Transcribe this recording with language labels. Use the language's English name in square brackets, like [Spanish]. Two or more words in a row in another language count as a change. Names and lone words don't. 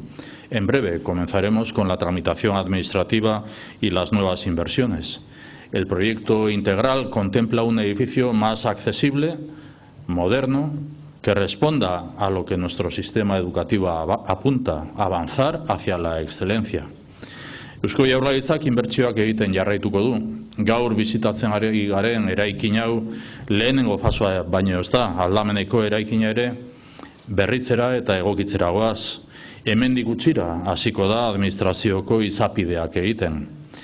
[Spanish] En breve comenzaremos con la tramitación administrativa y las nuevas inversiones. El proyecto integral contempla un edificio más accesible, moderno, que responda a lo que nuestro sistema educativo apunta, avanzar hacia la excelencia. [Basque] Eusko Jaurlaritzak inbertsioak egiten jarraituko du. Gaur bizitatzen ari garen eraikin hau lehenengo fasoa baino ez da, aldameneko eraikina ere berritzera eta egokitzera goaz. Hemendik gutxira hasiko da administrazioko izapideak egiten.